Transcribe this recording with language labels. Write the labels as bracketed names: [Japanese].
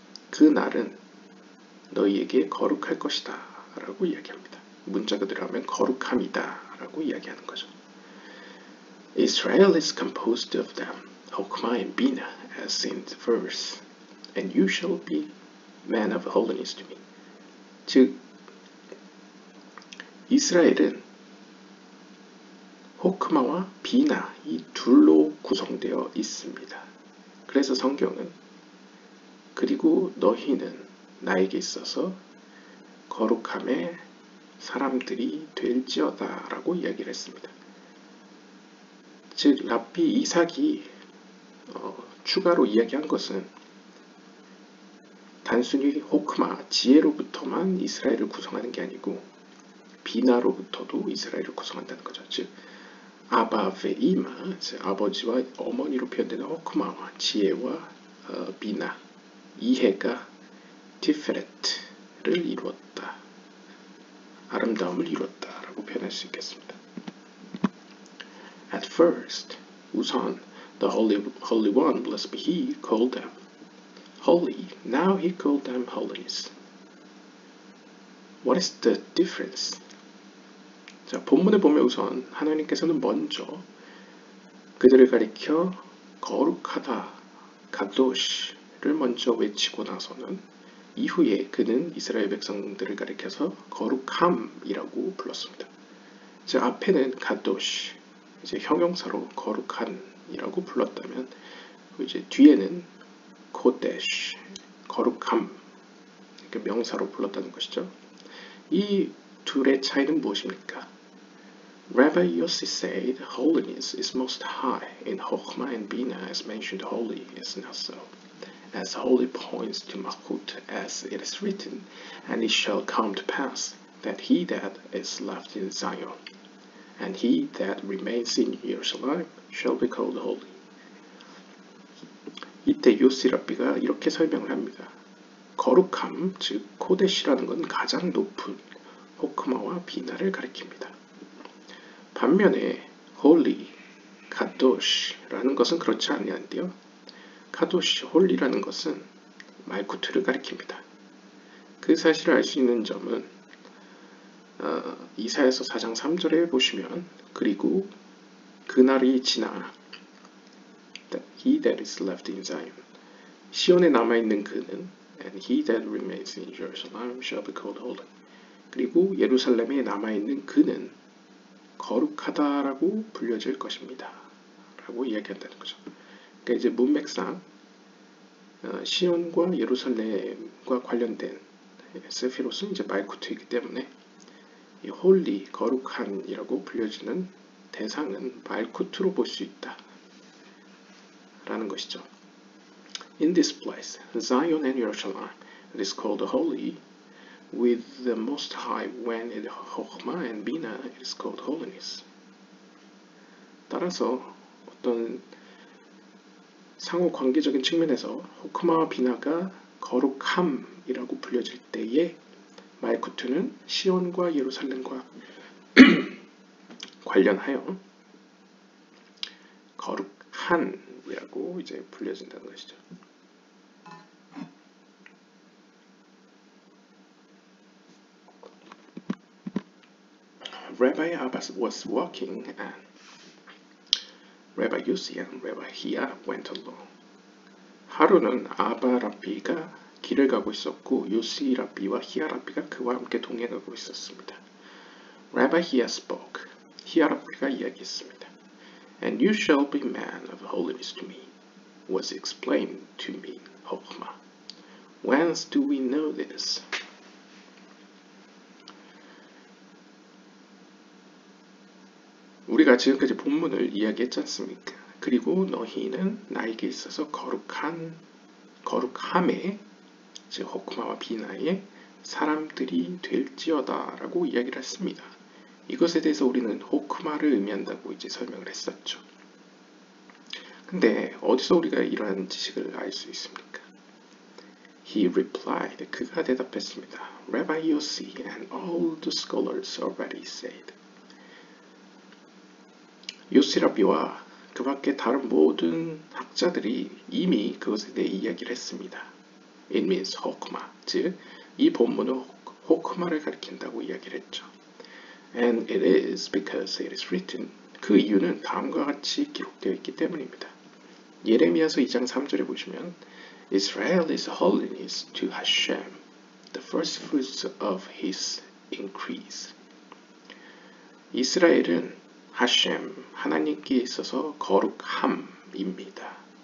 [Korean] 그 날은 너희에게 거룩할 것이다 라고 이야기합니다. 문자 그대로 하면 거룩함이다 라고 이야기하는 거죠. [English] Israel is composed of them, Chokhmah and Binah, as in the verse, and you shall be man of holiness to me. [Korean] 즉 이스라엘은 호크마와 비나 이 둘로 구성되어 있습니다. 그래서 성경은 그리고 너희는 나에게 있어서 거룩함의 사람들이 될지어다 라고 이야기를 했습니다. 즉 랍비 이삭이 추가로 이야기한 것은 단순히 호크마, 지혜로부터만 이스라엘을 구성하는 게 아니고 비나로부터도 이스라엘을 구성한다는 거죠. 즉 아바 베이마, 아버지와 어머니로 표현되는 호크마와 지혜와 비나, 이해가 티페레트를 이루었다. 아름다움을 이루었다라고 표현할 수 있겠습니다. [English] At first, [Korean] 우선 [English] the Holy One, blessed be He, called them holy. Now He called them holiness. What is the difference? [Korean] 자, 본문에 보면 우선 하나님께서는 먼저 그들을 가리켜 거룩하다, 가도시를 먼저 외치고 나서는 이후에 그는 이스라엘 백성들을 가리켜서 거룩함이라고 불렀습니다. 즉 앞에는 가도시, 이제 형용사로 거룩한이라고 불렀다면 이제 뒤에는 코데시, 거룩함, 그러니까 명사로 불렀다는 것이죠. 이 둘의 차이는 무엇입니까? [English] Rabbi Yossi said, holiness is most high. In Chokhmah and Bina, as mentioned, holy is not so. As holy points to Malchut, as it is written, and it shall come to pass that he that is left in Zion, and he that remains in Jerusalem, shall be called holy. [Korean] 이때 요시 랍비가 이렇게 설명을 합니다. 거룩함, 즉 코데시라는 건 가장 높은 호크마와 비나를 가리킵니다. 반면에 holy, 카도시라는 것은 그렇지 아니한데요. 카도시, 홀리라는 것은 말쿠트를 가리킵니다. 그 사실을 알 수 있는 점은 이사야서 4장 3절에 보시면 그리고 그날이 지나 [English] He that is left in Zion [Korean] 시온에 남아있는 그는 [English] and he that remains in Jerusalem shall be called holy. [Korean] 그리고 예루살렘에 남아있는 그는 거룩하다라고 불려질 것입니다. 라고 이야기한다는 거죠. 그러니까 이제 문맥상 시온과 예루살렘과 관련된 세피롯은 이제 말쿠트이기 때문에 이 홀리, 거룩한이라고 불려지는 대상은 말쿠트로 볼 수 있다. 라는 것이죠. [English] In this place, Zion and Jerusalem, it is called holy, with the Most High, when in Chokhmah and Bina, it is called holiness. [Korean] 따라서 어떤 상호 관계적인 측면에서 호크마와 비나가 거룩함이라고 불려질 때에 말쿠트는 시온과 예루살렘과 관련하여 거룩한이라고 이제 불려진다는 것이죠. [English] Rabbi Abbas was walking and Rabbi Yossi and Rabbi Hia went along. [Korean] 하루는 아바 랍비가 길을 가고 있었고 요시 랍비와 히야 랍비가 그와 함께 동행하고 있었습니다. [English] Rabbi Hia spoke. [Korean] 히야 랍비가 이야기했습니다. [English] And you shall be man of holiness to me, was explained to me, Chokhmah. Whence do we know this? [Korean] 우리가 지금까지 본문을 이야기했지 않습니까? 그리고 너희는 나에게 있어서 거룩함에, 즉 호크마와 비나의 사람들이 될지어다 라고 이야기를 했습니다. 이것에 대해서 우리는 호크마를 의미한다고 이제 설명을 했었죠. 근데 어디서 우리가 이러한 지식을 알 수 있습니까? [English] He replied, [Korean] 그가 대답했습니다. [English] Rabbi Yossi and all the scholars already said. [Korean] 요시 랍비와 그 밖에 다른 모든 학자들이 이미 그것에 대해 이야기를 했습니다. [English] It means [Korean] 호크마, 즉 이 본문은 호크마를 가리킨다고 이야기를 했죠. [English] And it is because it is written. [Korean] 그 이유는 다음과 같이 기록되어 있기 때문입니다. 예레미야서 2장 3절에 보시면 [English] Israel is holiness to Hashem, the first fruits of his increase. [Korean] 이스라엘은 하셴, 하나님께 있어서 거룩함입니다.